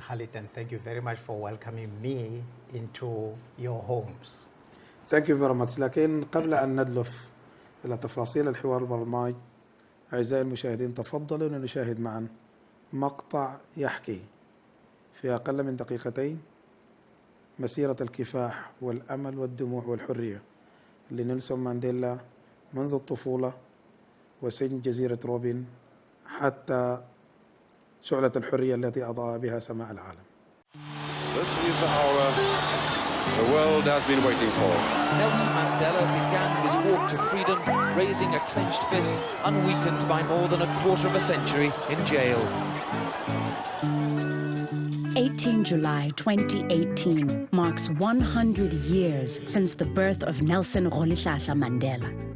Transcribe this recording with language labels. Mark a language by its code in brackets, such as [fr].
[en] Khalid, and thank you very much for welcoming me into your homes. Thank you very much. [ar] لكن قبل أن ندلف إلى تفاصيل الحوار البرنامج، أعزائي المشاهدين تفضلوا أن نشاهد معا مقطع يحكي في أقل من دقيقتين مسيرة الكفاح والأمل والدموع والحرية لنيلسون مانديلا منذ الطفولة وسجن جزيرة روبن حتى شعلة الحرية التي أضاء بها سماء العالم. [en] This is the hour the world has been waiting for. Nelson Mandela began his walk to freedom, raising a clenched fist, unweakened by more than a quarter of a century in jail. 18 July 2018 marks 100 years since the birth of Nelson Rolihlahla Mandela.